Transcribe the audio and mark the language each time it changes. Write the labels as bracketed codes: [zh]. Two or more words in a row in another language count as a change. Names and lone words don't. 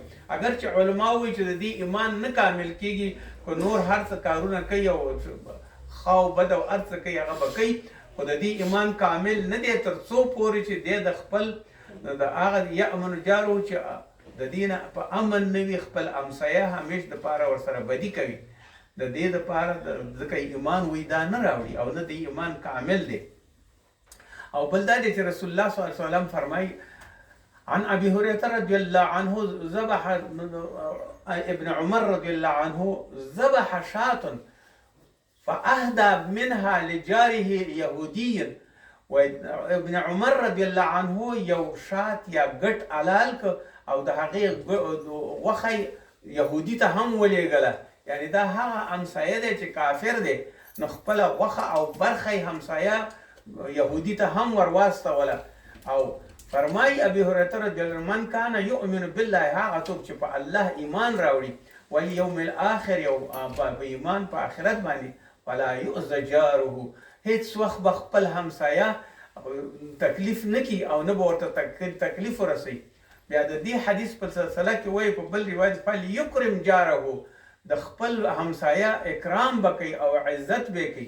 [ps] اگر چې علما وایي چې د دې ایمان نه کامل کېږي خو نور هر څه کارونه کوي او ښه او بد او هر څه کوي هغه به کوي، خو د دې ایمان کامل نه دی تر څو پورې چې دی د خپل د هغه [ar] یأمن جارو [ps] چې د دې نه په امن نه وي خپل همسایه همیش دپاره ورسره بدي کوي، د دې دپاره ځکه ایمان وایي دا نه راوړي او نه د ایمان کامل دی. او بل دا دی چې [ar] رسول الله صلی الله علیه وسلم فرمایي عن ابي هريره رضی الله عنه ذبح ابن عمر رضی الله عنه ذبح شاة فأهدى منها لجاره يهودي. [ps] و ابن عمر [ar] رضی الله عنه [ps] یو شات یا ګټ حلال ک او د هغې غوښه یهودي ته هم ولېږله. یعنی دا هغه همسایه دی چې کافر دی، نو خپله غوښه او برخه همسایه یهودي ته هم ور واستوله. او فرمای [ar] ابي هريره رضی الله عنه من کان یؤمن بالله، [ps] هغه څوک چې په الله ایمان راوړي، [ar] والیوم الاخر، [ps] یو په ایمان په آخرت باندې، [ar] ولا یؤذى جاره، [ps] هیڅ وخت به خپل همسایه تکلیف نه کي او نه به ورته تکلیف ورسوي. بیا د دې حدیث په سلسله کې وایي په بل روایت [ar] فلیکرم جاره، [ps] د خپل همسایه اکرام به کوي او عزت به کوي.